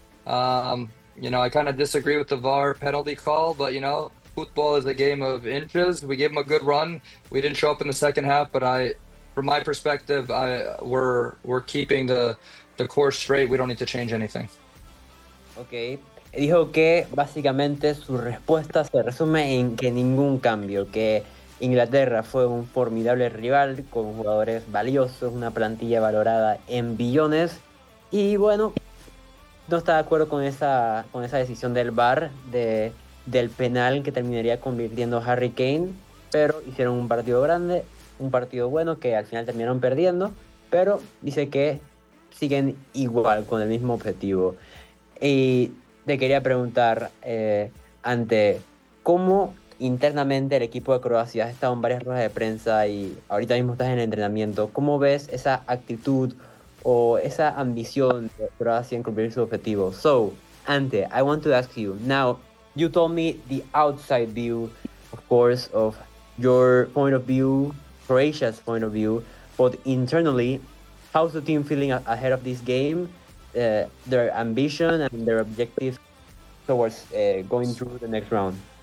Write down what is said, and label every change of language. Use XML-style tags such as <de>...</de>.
<en>I kind of disagree with the VAR penalty call, but football is a game of inches. We gave them a good run. We didn't show up in the second half, but from my perspective, we're keeping the course straight. We don't need to change anything. Okay.</en> <es>Dijo que básicamente su respuesta se resume en que ningún cambio, que Inglaterra fue un formidable rival con jugadores valiosos, una plantilla valorada en billones. Y bueno, no está de acuerdo con esa decisión del VAR del penal que terminaría convirtiendo a Harry Kane, pero hicieron un partido grande, un partido bueno que al final terminaron perdiendo, pero dice que siguen igual con el mismo objetivo. Y te quería preguntar, ante cómo internamente el equipo de Croacia, has estado en varias ruedas de prensa y ahorita mismo estás en el entrenamiento, ¿cómo ves esa actitud o esa ambición de Croacia en cumplir su objetivo?</es> <en>So, Ante, I want to ask you, now, you told me the outside view, of course, of your point of view, Croatia's point of view, but internally, how's the team feeling ahead of this game? Their ambition and their objective towards going through the next round?</en>